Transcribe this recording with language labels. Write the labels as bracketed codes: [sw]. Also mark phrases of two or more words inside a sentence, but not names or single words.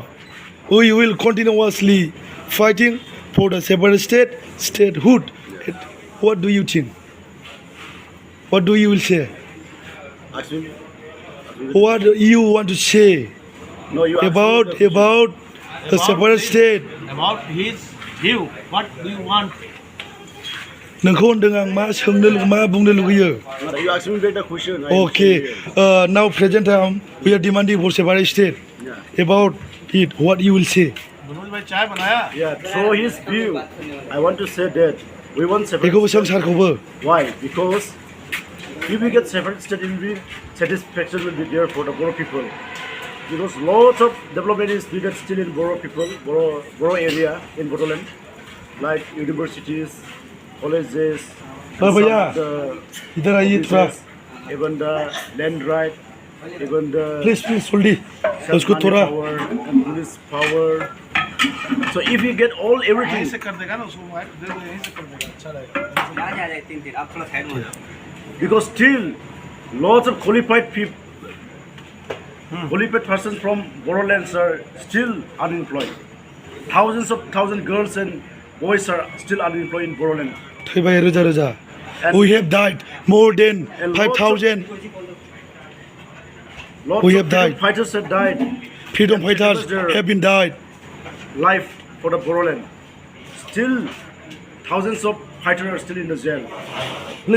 [en] We will continuously fighting for the separate statehood. What do you think? What do you will say? Ask me. What do you want to say No, you ask me about the question. about the separate state? About his view, what do you want? [brx] नोंखौ होनदों आं मा सोंनो मा बुंनो लुगैयो? [en] No, you ask me the question. I am Okay. saying Now present time we are demanding for separate state. Yeah. About it, what you will say? [hi] मनोज भाई चाय बनाया? [en] Yeah, through his view, I want to say that we want separate. [brx] बेखौबो सों सारखौबो. [en] Why? Because if we get separate state, it will be satisfaction will be there for the Boro people. Because lots of development is needed still in Boro people, Boro area in Bodoland, like universities, colleges, Oh, some yeah. of the [hi] इधर आइए थोड़ा. [en] offices, even the land right, even the Please Soldi. उसको money [hi] थोड़ा. [en] power and police power. So if we get all [hi] यहीं [en] everything, [hi] से कर देगा ना उसको मोबाइल दे दो यहीं से कर देगा अच्छा रहेगा [en] because still lots of qualified people, qualified persons from Borolands are still unemployed. Thousand girls and boys are still unemployed in Boroland. [brx] थैबाय रोजा रोजा. [en] And- We have died more than And lots of- 5,000 Lots We of have died. freedom fighters have died. freedom fighters have been died. Life for the Boroland. Still, thousands of fighters are still in the jail. Please